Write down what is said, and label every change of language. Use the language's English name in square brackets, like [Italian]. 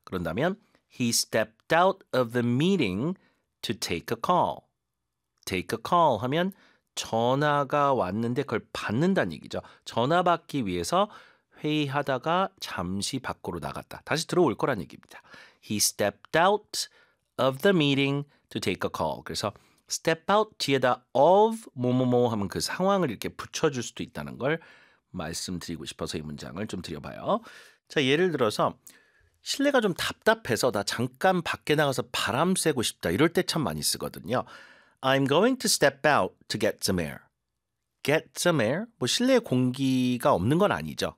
[Korean] 그런다면 [English] He stepped out of the meeting to take a call. Take a call [Korean] 하면 전화가 왔는데 그걸 받는다는 얘기죠. 전화 받기 위해서 회의하다가 잠시 밖으로 나갔다. 다시 들어올 거란 얘기입니다. [English] He stepped out of the meeting to take a call. [Korean] 그래서 step out 뒤에다 of 뭐뭐뭐 하면 그 상황을 이렇게 붙여줄 수도 있다는 걸 말씀드리고 싶어서 이 문장을 좀 드려봐요. 자, 예를 들어서 실내가 좀 답답해서 나 잠깐 밖에 나가서 바람 쐬고 싶다 이럴 때 참 많이 쓰거든요. [English] I'm going to step out to get some air. Get some air? [Korean] 뭐 실내 공기가 없는 건 아니죠.